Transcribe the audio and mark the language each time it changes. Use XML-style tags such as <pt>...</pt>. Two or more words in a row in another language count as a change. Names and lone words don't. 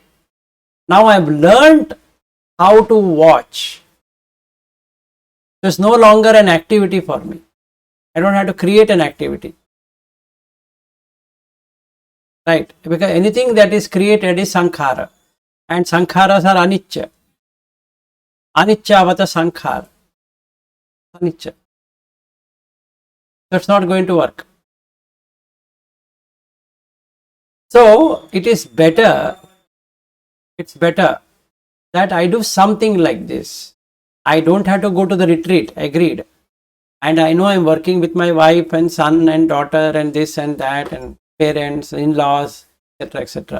<en>Now I have learned how to watch. It's no longer an activity for me. I don't have to create an activity. Right? Because anything that is created is sankhara. And sankharas are anicca.</en> <pi>Anicca sankhara.</pi> <en>Anicca. That's not going to work. So it is better, it's better that I do something like this. I don't have to go to the retreat, agreed. And I know I'm working with my wife and son and daughter and this and that and parents, in-laws, etc., etc.</en>